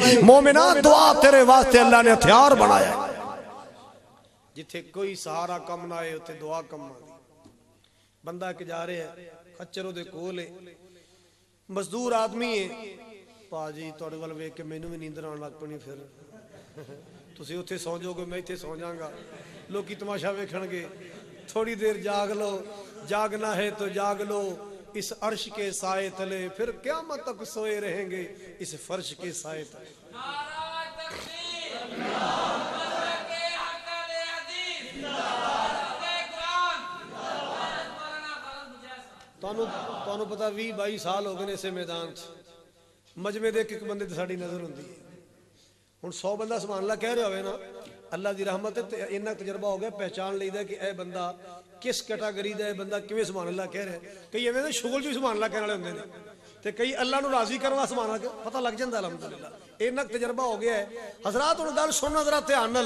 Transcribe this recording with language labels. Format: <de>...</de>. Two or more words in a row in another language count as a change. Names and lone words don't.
<ur>مومنہ دعا تیرے واسطے اللہ نے ہتھیار بنایا ہے.</ur> <pa>جتھے کوئی سہارا کم نہ آئے اتھے دعا کم آئی. بندہ کے جا رہے ہیں خچروں دے کولے مزدور آدمی ہے, پا جی توڑے وال ویک کے میں نو بھی نیندر آن لگ پڑنی. پھر تسی اتھے سو جو گے, میں اتھے سو جاؤں گا, لوگ کی تماشا ویکھن گے.</pa> <ur>تھوڑی دیر جاگ لو, جاگنا ہے تو جاگ لو اس عرش کے سائے تلے, پھر قیامت تک سوئے رہیں گے اس فرش کے سائے تلے.</ur> <pa>تانوں پتا 20-22 سال ہو گئے اسے میدان مجمع دے ایک بندے تے ساڈی نظر ہوندی ہے. ہن 100 بندہ سبحان اللہ کہہ رہے ہوئے نا, اللہ دی رحمت ہے اتنا تجربہ ہو گیا, پہچان لئیدا کہ اے بندہ کس کیٹاگری دا ہے, بندہ کیویں سبحان اللہ کہہ رہا ہے. کئی ایویں شغل جو سبحان اللہ کہنے والے ہوندے نے تے کئی اللہ نو راضی کروا سبحان اللہ پتہ لگ جاندا.</pa> <ur>الحمدللہ اتنا تجربہ ہو گیا ہے.</ur> <pa>حضرات ہن گل سننا ذرا دھیان نال.</pa>